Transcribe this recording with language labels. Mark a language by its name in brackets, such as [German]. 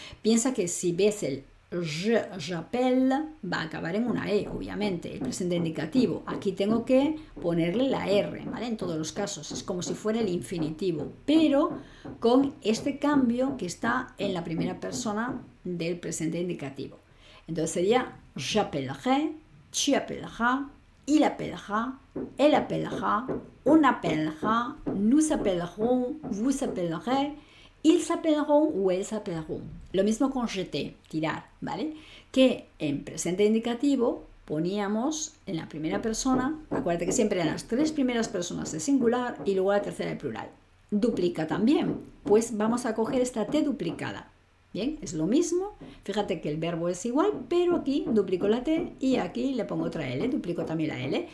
[Spanish] Piensa que si ves el j'appelle, va a acabar en una E, obviamente, el presente indicativo. Aquí tengo que ponerle la R, ¿vale? En todos los casos, es como si fuera el infinitivo, pero con este cambio que está en la primera persona del presente indicativo. Entonces sería [French] j'appellerai, tu appelleras, il appellera, elle appellera, on appellera, nous appellerons, vous appellerez, ils s'appelleront ou elles s'appelleront. [Spanish] Lo mismo con jeter, tirar, ¿vale? Que en presente indicativo poníamos en la primera persona, acuérdate que siempre eran las tres primeras personas de singular y luego la tercera de plural. Duplica también, pues vamos a coger esta T duplicada. Bien, es lo mismo, fíjate que el verbo es igual, pero aquí duplico la T y aquí le pongo otra L, duplico también la L.